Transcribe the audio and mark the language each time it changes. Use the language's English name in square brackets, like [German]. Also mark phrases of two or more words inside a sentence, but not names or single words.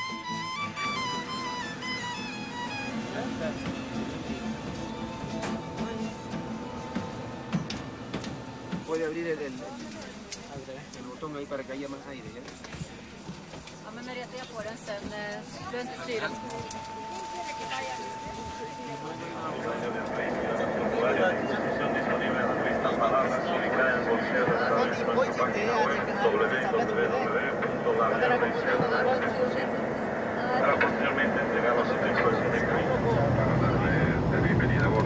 [Spanish] Puede abrir el botón ahí para que haya más aire, ¿ya? [Swedish] Ja, men med det jag får den sen, du behöver inte styra. [Spanish] Para posteriormente entregarlos a tripulación de cabina de bienvenida a bordo.